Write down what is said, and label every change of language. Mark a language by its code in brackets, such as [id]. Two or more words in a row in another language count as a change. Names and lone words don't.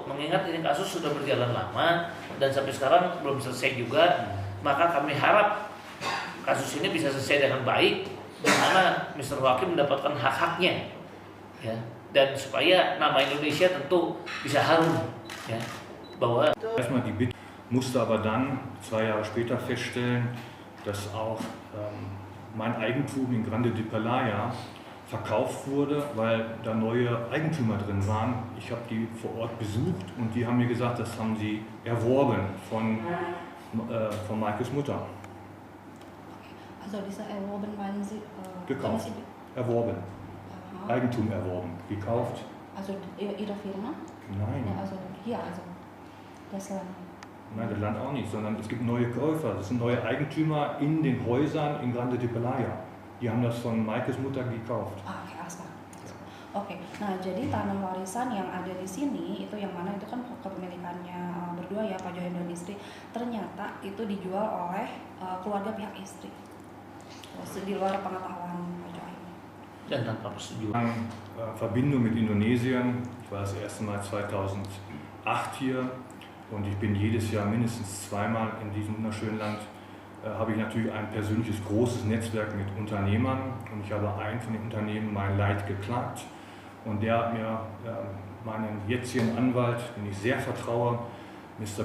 [id] Mengingat ini kasus sudah berjalan lama dan sampai sekarang belum selesai juga, maka kami harap kasus ini bisa selesai dengan baik, di mana Mr. Joachim mendapatkan hak-haknya, ya, dan supaya nama Indonesia tentu bisa harum, ya. Bahwa [de] erstmal die Bitte, musste aber dann 2 Jahre später feststellen, dass auch mein Eigentum in Grande di Pelaia verkauft wurde, weil da neue Eigentümer drin waren. Ich habe die vor Ort besucht und die haben mir gesagt, das haben sie erworben von Maikes Mutter. Also diese erworben meinen Sie? Gekauft. Erworben. Aha. Eigentum erworben. Gekauft. Also Ihre Firma? Nein. Ja, also hier, also das Land. Nein, das Land auch nicht, sondern es gibt neue Käufer. Das sind neue Eigentümer in den Häusern in Grande di Pelaia. Die haben das von Maikes Mutter gekauft. [id] Oke, Asma. Oke, nah jadi tanah warisan yang ada di sini itu yang mana itu kan kepemilikannya berdua ya, Pak Joachim dan istri. Ternyata itu dijual oleh keluarga pihak istri. Di luar pengetahuan Pak Joachim. dan tanpa persetujuan. [de] Verbindung mit Indonesien. Ich war das erste Mal 2008 hier und ich bin jedes Jahr mindestens 2-mal in diesem wunderschönen Land. Habe ich natürlich ein persönliches großes Netzwerk mit Unternehmern und ich habe einen von den Unternehmen mein Leid geklagt und der hat mir meinen jetzigen Anwalt, den ich sehr vertraue, Mr.